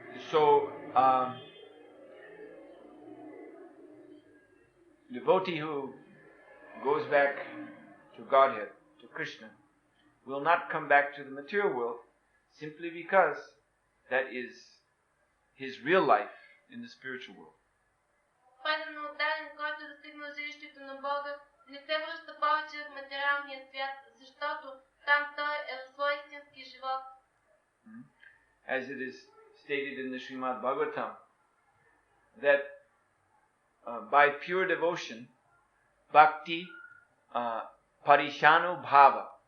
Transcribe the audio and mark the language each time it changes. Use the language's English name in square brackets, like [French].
[English] So, devotee who goes back to Godhead, to Krishna, will not come back to the material world simply because that is his real life in the spiritual world. [Bulgarian] Предан отдаден, който достигнал жилището на Бога, не се връща повече в материалния свят, защото там той е в своя истински живот. [English] As it is stated in the Srimad Bhagavatam, that by pure devotion, bhakti parishanu bhava.